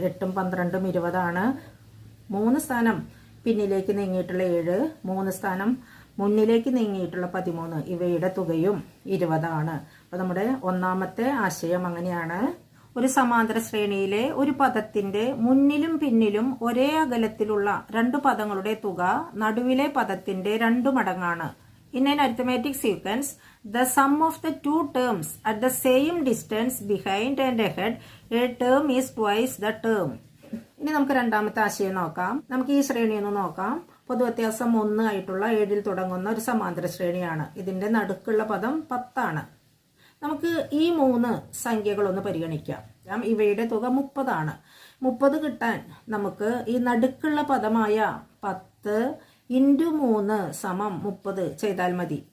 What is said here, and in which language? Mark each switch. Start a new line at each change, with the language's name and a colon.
Malayalam: 8ഉം 12ഉം 20 ആണ്. 3 സ്ഥാനം പിന്നിലേക്ക് നീങ്ങിയിട്ടുള്ള 7, 3 സ്ഥാനം മുന്നിലേക്ക് നീങ്ങിയിട്ടുള്ള 13. ഇവയുടെ തുകയും 20 ആണ്. അപ്പോൾ നമ്മുടെ ഒന്നാമത്തെ ആശയം അങ്ങനെയാണ്. ഒരു സമാന്തര ശ്രേണിയിലെ ഒരു പദത്തിന്റെ മുന്നിലും പിന്നിലും ഒരേ അകലത്തിലുള്ള 2 പദങ്ങളുടെ തുക നടുവിലെ പദത്തിന്റെ 2 മടങ്ങാണ്.
English: In an arithmetic sequence, the sum of the two terms at the same distance behind and ahead, a term is twice the term.
Malayalam: ഇനി നമുക്ക് രണ്ടാമത്തെ ആശയം നോക്കാം. നമുക്ക് ഈ ശ്രേണി ഒന്ന് നോക്കാം. പൊതുവ്യത്യാസം 1 ആയിട്ടുള്ള 7ൽ തുടങ്ങുന്ന ഒരു സമാന്തര ശ്രേണിയാണ്. ഇതിന്റെ നടുക്കുള്ള പദം 10 ആണ്. നമുക്ക് ഈ 3 സംഖ്യകളൊന്ന് പരിഗണിക്കാം. ഇവയുടെ തുക 30 ആണ്. 30 കിട്ടാൻ നമുക്ക് ഈ നടുക്കുള്ള പദമായ 10 × 3 = 30 ചെയ്താൽ മതി.